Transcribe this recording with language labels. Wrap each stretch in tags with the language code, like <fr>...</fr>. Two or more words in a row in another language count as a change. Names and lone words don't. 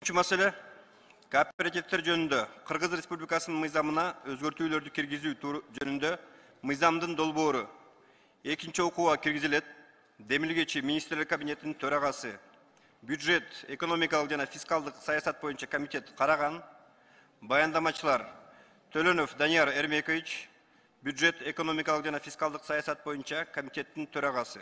<ky>Маселе кооперативдер жөнүндө Кыргыз Республикасынын мыйзамына өзгөртүүлөрдү киргизүү жөнүндө мыйзамдын долбоору экинчи окууга киргизилет. Демилгечи министрлер кабинетинин төрагасы бюджет, экономикалык жана фискалдык саясат боюнча комитет караган. Баяндамачылар Төлөнов Данияр Эрмекович, бюджет, экономикалык жана фискалдык саясат боюнча комитеттин төрагасы.</ky>